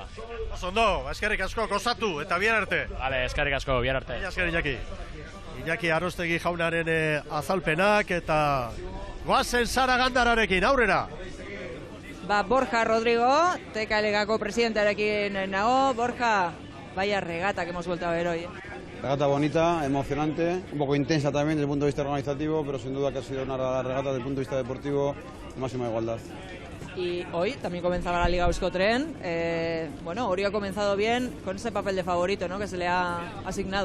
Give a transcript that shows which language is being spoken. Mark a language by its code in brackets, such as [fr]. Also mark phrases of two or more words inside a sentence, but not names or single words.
[eu] Ondo, eskerrik asko, gozatu, eta bihar arte. Vale, eskerrik asko, bihar arte. Eskerrik Iñaki. Iñaki Arostegi jaunaren azalpenak, eta goazen Sara Gandararekin, aurrera. Borja Rodrigo, TKLGako presidentearekin nago. [es] Borja, vaya regata que hemos vuelto a ver hoy. Regata bonita, emocionante, un poco intensa también desde el punto de vista organizativo, pero sin duda que ha sido una regata desde el punto de vista deportivo de máxima igualdad. Y hoy también comenzaba la Liga Euskotren. Ori ha comenzado bien con ese papel de favorito, ¿no?, que se le ha asignado.